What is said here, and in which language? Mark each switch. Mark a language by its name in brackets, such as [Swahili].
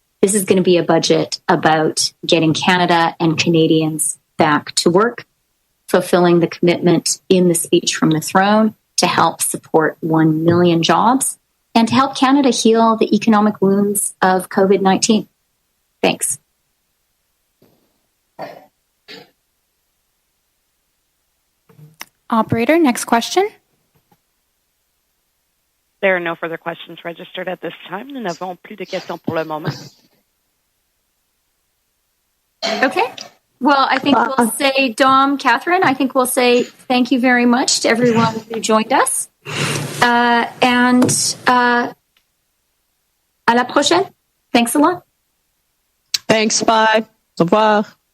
[English] This is going to be a budget about getting Canada and Canadians back to work, fulfilling the commitment in the speech from the throne to help support 1 million jobs and to help Canada heal the economic wounds of COVID-19. Thanks. Operator, next question. There are no further questions registered at this time. [French] Nous n'avons plus de questions pour le moment. [English] Okay. Well, I think we'll say, Dom, Catherine, I think we'll say thank you very much to everyone who joined us. And [French] à la prochaine. [English] Thanks a lot. Thanks. Bye. [French] Au revoir.